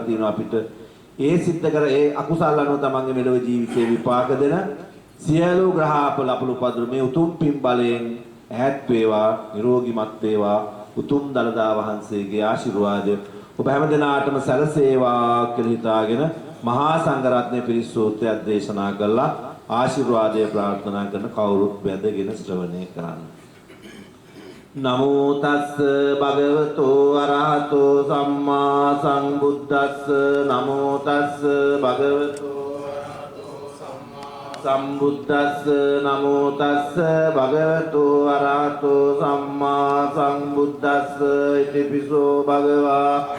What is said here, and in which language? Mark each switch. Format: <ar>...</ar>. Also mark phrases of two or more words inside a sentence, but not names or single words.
<si>තියෙනවා අපිට ඒ සිද්ධ කර ඒ අකුසල් අනුව තමන්ගේ මෙලොව ජීවිතේ විපාක දෙන සියලු ග්‍රහාපල අපල උපද්‍ර මේ උතුම් පින් බලයෙන් ඈත් වේවා නිරෝගීමත් වේවා උතුම් දලදා වහන්සේගේ ආශිර්වාදය ඔබ හැම දිනාටම සැලසේවා කියලා හිතාගෙන මහා සංඝරත්නය පිරිස් සූත්‍රයක් දේශනා කළා ආශිර්වාදය ප්‍රාර්ථනා කරන කවුරුත් වැඳගෙන ශ්‍රවණය කරන්න.</si> <pi>නමෝ තස්ස භගවතෝ අරහතෝ සම්මා සම්බුද්දස්ස නමෝ තස්ස භගවතෝ අරහතෝ සම්මා සම්බුද්දස්ස නමෝ තස්ස භගවතෝ අරහතෝ සම්මා සම්බුද්දස්ස ඉතිපිසෝ භගවා</pi>